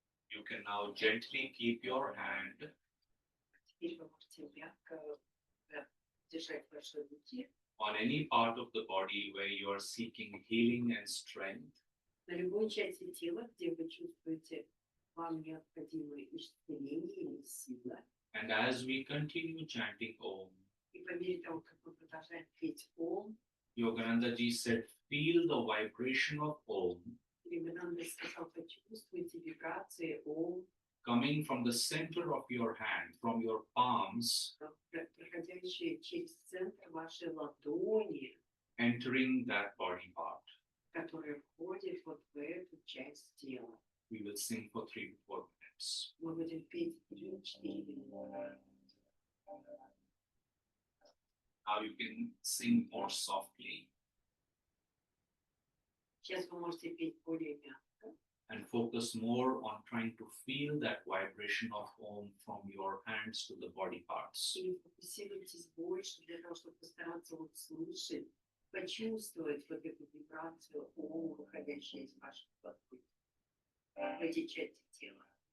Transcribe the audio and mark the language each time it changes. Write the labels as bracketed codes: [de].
[en] You can now gently keep your hand [ru] Теперь вы можете мягко держать ваши руки [en] on any part of the body where you are seeking healing and strength. [ru] на любой части тела, где вы чувствуете, вам необходимое исцеление или сила. [en] And as we continue chanting Om, [ru] И по мере того, как мы продолжаем петь Ом, [en] Yogananda ji said, feel the vibration of Om [ru] Yogananda сказал, почувствуйте вибрации Ом, [en] coming from the center of your hand, from your palms, [ru] проходящие через центр вашей ладони, [en] entering that body part. [ru] которая входит вот в эту часть тела. [en] We will sing for 3 to 4 minutes. [ru] Мы будем петь 3-4 минуты. [en] Now you can sing more softly [ru] Сейчас вы можете петь более мягко [en] and focus more on trying to feel that vibration of Om from your your hands to the body parts. [ru] И фокусируйтесь больше для того, чтобы постараться вот слышать, почувствовать вот эту вибрацию Ом, выходящую из ваших ладоней, в эти части тела.